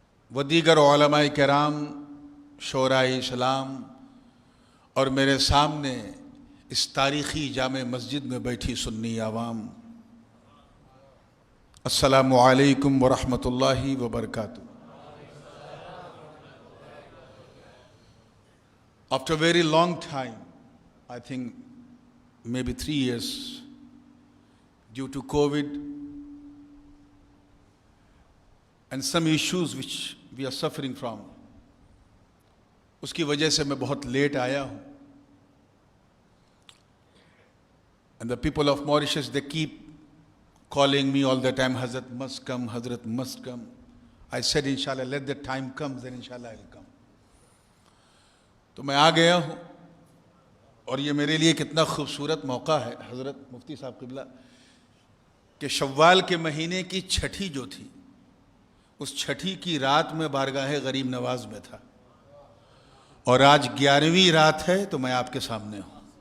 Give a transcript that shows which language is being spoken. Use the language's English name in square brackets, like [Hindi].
[Urdu] و دیگر علماء کرام، شورائے اسلام اور میرے سامنے اس تاریخی جامع مسجد میں بیٹھی سنی عوام، السلام علیکم ورحمۃ اللہ وبرکاتہ. [English] After a very long time, I think maybe 3 years, due to COVID and some issues which we are suffering from, [Urdu] اس کی وجہ سے میں بہت لیٹ آیا ہوں. [English] And the people of Mauritius, they keep calling me all the time, Hazrat must come, Hazrat must come. I said, inshallah, let the time come, then inshallah I'll come. [Urdu] تو میں آ گیا ہوں، اور یہ میرے لیے کتنا خوبصورت موقع ہے حضرت مفتی صاحب قبلہ کہ شوال کے مہینے کی چھٹی جو تھی، اس چھٹی کی رات میں بارگاہ غریب نواز میں تھا، اور آج 11ویں رات ہے تو میں آپ کے سامنے ہوں.